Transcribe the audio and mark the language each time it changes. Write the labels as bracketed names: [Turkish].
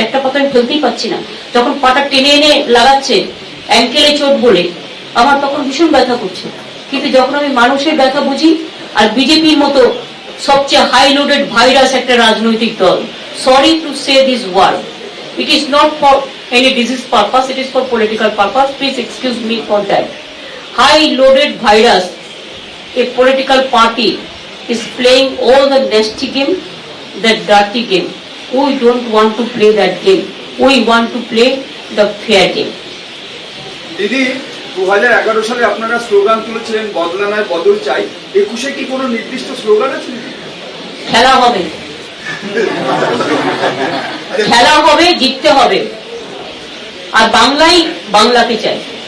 [Bangla] একটা পাতা আমি ফেলতেই পাচ্ছি না। যখন পাটা টেনে এনে লাগাচ্ছে অ্যাঙ্কেলে চোট বলে, আমার তখন ভীষণ ব্যথা করছে। কিন্তু যখন আমি মানুষের ব্যথা বুঝি, আর বিজেপির মতো সবচেয়ে হাই লোডেড ভাইরাস একটা রাজনৈতিক দল, [English] Sorry to say this word, it is not for any disease purpose, it is for political purpose, please excuse me for that. High loaded virus, a political party is playing all the nasty game, that dirty game. We don't want to play that game. We want to play the fair game. [Bangla] দিদি 2011 সালে আপনারা slogan তুলেছিলেন বদলা নয় বদল চাই। 21-এ কি কোনো নির্দিষ্ট স্লোগান আছে? খেলা হবে, খেলা হবে, জিততে হবে, আর বাংলাই বাংলাকে চাই।